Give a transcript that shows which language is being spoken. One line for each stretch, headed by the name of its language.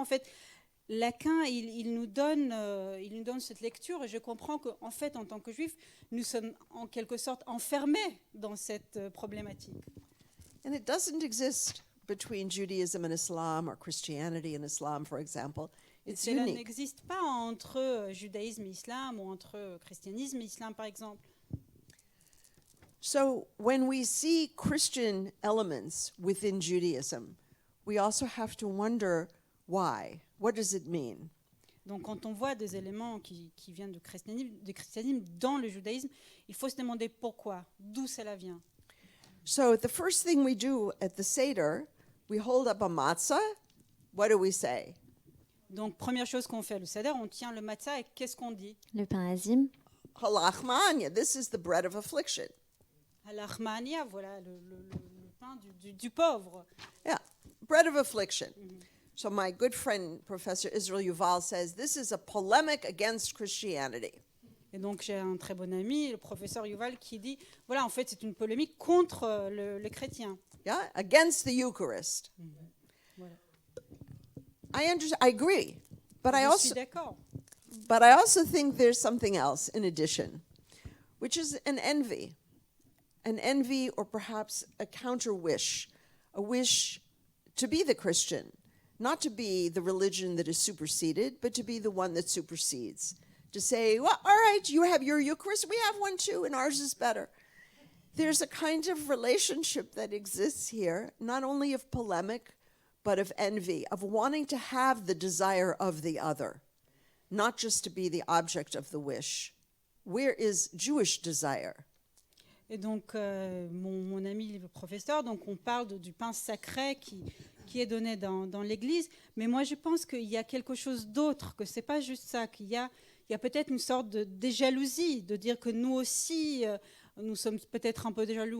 French: En fait, Lacan, il nous donne cette lecture, et je comprends qu'en fait, en tant que juifs, nous sommes en quelque sorte enfermés dans cette problématique.
English: And it doesn't exist between Judaism and Islam or Christianity and Islam, for example. It's
French: Cela
English: unique.
French: n'existe pas entre judaïsme et islam ou entre christianisme et islam, par exemple.
English: So when we see Christian elements within Judaism, we also have to wonder why. What does it mean?
French: Donc, quand on voit des éléments qui viennent du christianisme dans le judaïsme, il faut se demander pourquoi, d'où cela vient.
English: So the first thing we do at the Seder, we hold up a matzah. What do we say?
French: Donc, première chose qu'on fait, le seder, on tient le matzah et qu'est-ce qu'on dit? Le pain azim.
English: Halachmanya, this is the bread of affliction.
French: Al-Rahmania, voilà le pain du pauvre.
English: Yeah, bread of affliction. So my good friend, Professor Israel Yuval, says this is a polemic against Christianity.
French: Et donc, j'ai un très bon ami, le professeur Yuval, qui dit, voilà, en fait, c'est une polémique contre les chrétiens.
English: Yeah, against the Eucharist.
French: Voilà.
English: I agree, but
French: Je suis d'accord.
English: I also think there's something else in addition, which is an envy or perhaps a counter wish, a wish to be the Christian, not to be the religion that is superseded, but to be the one that supersedes. To say, well, all right, you have your Eucharist, we have one too, and ours is better. There's a kind of relationship that exists here, not only of polemic, but of envy, of wanting to have the desire of the other, not just to be the object of the wish. Where is Jewish desire?
French: Et donc, mon ami le professeur, donc on parle du pain sacré qui est donné dans l'Église, mais moi je pense qu'il y a quelque chose d'autre, que c'est pas juste ça, qu'il y a peut-être une sorte de jalousie, de dire que nous aussi, nous sommes peut-être un peu jaloux.